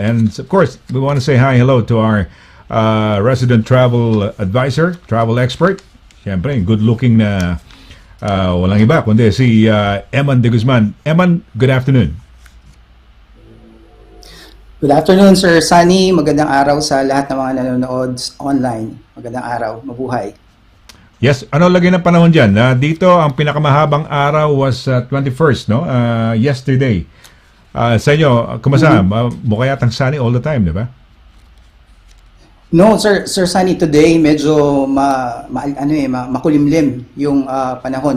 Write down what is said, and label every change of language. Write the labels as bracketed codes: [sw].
[en] And of course, we want to say hello to our resident travel advisor, travel expert, [tl] Siyempre, good-looking na walang iba kundi si Eman de Guzman. [en] Eman, good afternoon. Good afternoon, Sir Sunny. [tl] Magandang araw sa lahat ng mga nanonood online. Magandang araw. Mabuhay. Yes, ano lagay ng panahon dyan? Dito, ang pinakamahabang araw [en] was 21st, [tl] no? Yesterday. Sa inyo, kumusta? Mukha yatang [en] sunny all the time, [tl] di ba? No, Sir Sunny, today medyo makulimlim yung panahon.